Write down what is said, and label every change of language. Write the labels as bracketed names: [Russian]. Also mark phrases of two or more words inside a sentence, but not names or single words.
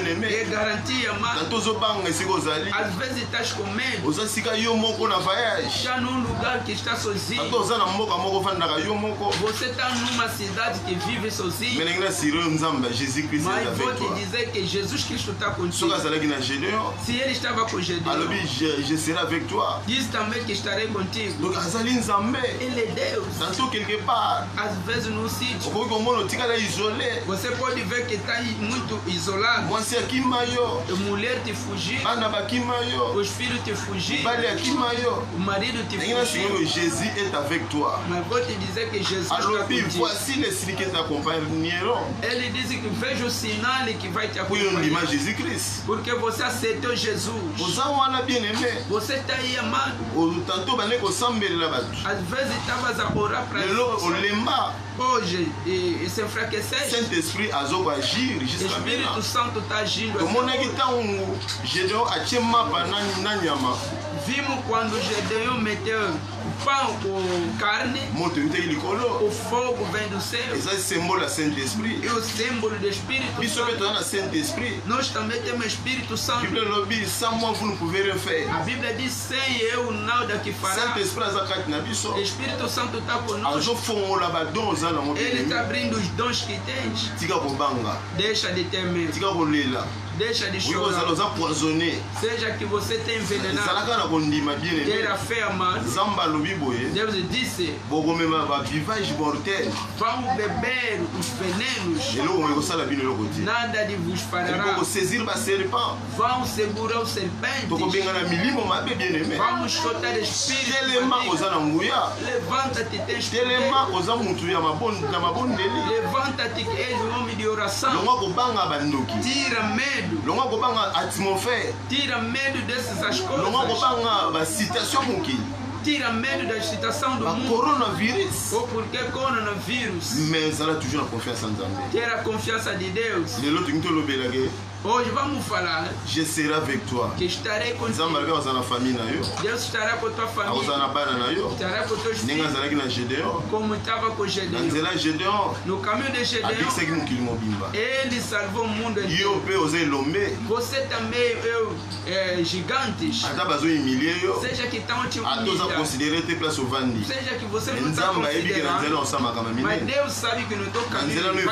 [Portuguese] É [French] aimé [Portuguese] garantia, mas [Lingala] tanto ozobanga esika ozali [Portuguese] às vezes estás com medo. [Lingala] oza sika yo moko na voyage [Portuguese] Está num lugar que está [Lingala] tanto [Portuguese] sozinho. [Lingala] oza na mboka moko ofandaka yo moko [Portuguese] Você está numa cidade que vive sozinho. [Lingala] me ndenge nasiri oyo nzambe jésus christ [Portuguese] Mas [Lingala] eza [Portuguese] vou [French] avec [Lingala] te [French] toi [Portuguese] dizer que Jesus Cristo está [Lingala] soki [Portuguese] contigo. [Lingala] azalaki na gédéon [Portuguese] Se ele estava com Gedeão, [Lingala] alobi [French] je serai avec toi [Portuguese] diz também que estarei contigo. [Lingala] donc azali nzambe [Portuguese] Ele é Deus. [French] tanto quelque part [Portuguese] Às vezes num sítio, [Lingala] okoki komona otikala isolé [Portuguese] você pode ver que está muito isolado. [Lingala] mwasi akima yo [Portuguese] A mulher te fugiu, [Lingala] bana bakima yo [Portuguese] os filhos te fugiram, [Lingala] mobali akima yo [Portuguese] o marido te [Lingala] ndenge nasiki [Portuguese] fugiu. [Lingala] oyo [French] jésus est avec toi [Portuguese] Mas vou te dizer que Jesus está [Lingala] alobi [Portuguese] contigo. [French] voici les signes qui t'accompagneront [Portuguese] Ele disse que veja o sinal que vai te [Lingala] oyo ndima [Portuguese] acompanhar. jésus christ Porque você aceitou Jesus. [Lingala] oza wana [French] bien aimé [Portuguese] Você está aí amado. [Lingala] tanto bande kosambelela bato [Portuguese] Às vezes estavas a orar para [Lingala] lelo olemba [Portuguese] hoje e se enfraquecer. [French] saint esprit [Lingala] azokoagir [Portuguese] O [French] jusqu'à [Portuguese] Espírito [French] maintenant [Portuguese] Santo está agindo. [Lingala] tomonaki ntango gédéon atie mapa na nyama [Portuguese] Vimos quando Gedeão meteu o pão com carne, [Lingala] moto euteki likolo [Portuguese] o fogo vem do céu [Lingala] eza symbole ya [French] saint esprit [Portuguese] e o símbolo do Espírito [Lingala] biso mpe [Portuguese] Santo. [Lingala] toza na [French] saint esprit [Portuguese] Nós também temos Espírito Santo. [Lingala] bible elobi [French] sans moi vous ne pouvez rien faire [Portuguese] A Bíblia diz: sem eu nada que fará. [French] saint esprit [Lingala] aza kati na biso [Portuguese] O Espírito Santo está conosco. [Lingala] azofongola badon oza nango [Portuguese] Ele está [French] bien [Portuguese] abrindo os dons que tens. [Lingala] tika kobanga [Portuguese] Deixa de ter medo. [Lingala] tika kolela [Portuguese] Deixa de [Lingala] oyi kozala [Portuguese] chorar. [Lingala] oza poisonné [Portuguese] Seja que você tenha envenenado. [Lingala] ezalaka na kondima bien [Portuguese] Ter [French] aimé [Portuguese] a fé, amado. [Lingala] nzambe alobi boye [Portuguese] Deus disse: [Lingala] bokomema [French] bavivage mortel [Portuguese] vão beber os venenos. [Lingala] eloko moye kosala bino eloko te [Portuguese] Nada de vos fará. [Lingala] bokosaisir baserpent [Portuguese] Vão segurar os serpentes. [Lingala] tokobengana milimo mabe [French] bien aimé [Portuguese] Vamos soltar espírito. [Lingala] telema [Portuguese] maligno. [Lingala] oza na nguya [Portuguese] Levanta-te, tens [Lingala] telema [Portuguese] poder. [Lingala] oza mutu ya mabondeli [Portuguese] Levanta-te, que és um homem de oração. [Lingala] longwa kobanga bandoki [Portuguese] Tira medo. [Lingala] longwa kobanga atmosphère [Portuguese] Tira medo dessas [Lingala] longwa [Portuguese] coisas. [Lingala] kobanga basituation mokili [Portuguese] Tira medo da situação do mundo. [Lingala] bacoronavirus [Portuguese] Ou porque coronavírus. [Lingala] mais ezala toujours na confiance ya nzambe [Portuguese] Ter a confiança de Deus. [Lingala] lelo tolingi tolobelake [Portuguese] Hoje vamos falar [French] Je serai avec toi. [Portuguese] que estarei contigo. [Lingala] Nzambe alobaki akozala na famille na yo. [Portuguese] Deus estará com a tua família. [Lingala] Akozala na bana na yo. [Portuguese] Estará com teus [Lingala] Ndenge [Portuguese] filhos. [Lingala] azalaki na Gédéon. [Portuguese] Como estava com [Lingala] Na [Portuguese] Gedeão. [Lingala] nzela ya Gédéon [Portuguese] No caminho de Gedeão, [Lingala] abikisaki mokili mobimba. [Portuguese] ele salvou o mundo [Lingala] Yo [Portuguese] inteiro. [Lingala] mpe oza elombe. [Portuguese] Você também, gigantes, [Lingala] Ata bazohumilie yo. [Portuguese] seja que estão te [Lingala] Ata oza [Portuguese] humilhando, [Lingala] considere te place ovandi. [Portuguese] seja que você [Lingala] Me [Portuguese] não está [Lingala] nzambe ayebi ke na nzela [Portuguese] considerando, [Lingala] osala makambo [Portuguese] mas [Lingala] minene. [Portuguese] Deus sabe que no teu caminho [Lingala] nzela no